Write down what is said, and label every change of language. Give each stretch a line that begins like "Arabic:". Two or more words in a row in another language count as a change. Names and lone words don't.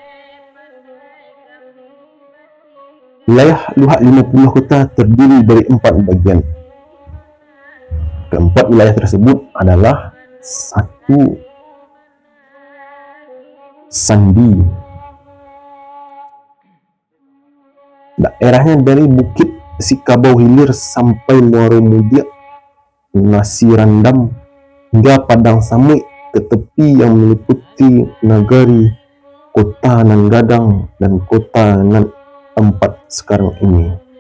Indonesian: Wilayah Luhak 50 Kota terdiri dari 4 bagian. Keempat wilayah tersebut adalah 1. Sandi. Daerahnya dari Bukit Sikabau Hilir sampai Muaro Mudia, Nasi Randam hingga Padang Samui ke tepi yang meliputi nagari Kota Nan Gadang dan Kota Nan Empat sekarang ini.